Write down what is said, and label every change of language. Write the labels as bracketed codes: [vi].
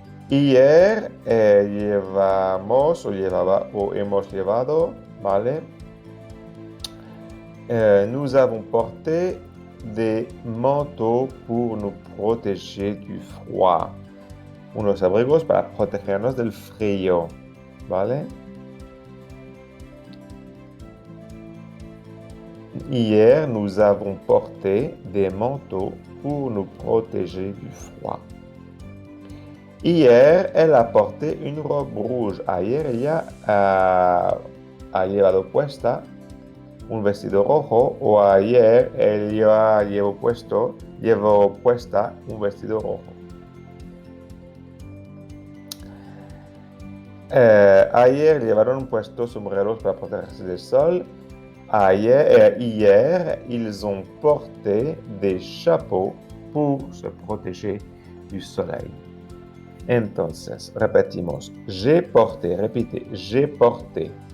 [es] Hier hemos llevado, ¿vale? [fr] Nous avons porté des manteaux pour nous protéger du froid. [es] Unos abrigos para protegernos del frío, ¿vale? [fr] Hier, nous avons porté des manteaux pour nous protéger du froid. Hier, elle a porté une robe rouge. [es] Ayer ella ha llevado puesta un vestido rojo, o ayer ella llevó puesta un vestido rojo. Ayer llevaron puestos sombreros para protegerse del sol. [fr] Hier, ils ont porté des chapeaux pour se protéger du soleil. [es] Entonces, repetimos. [fr] J'ai porté, [es] repite, [fr] j'ai porté.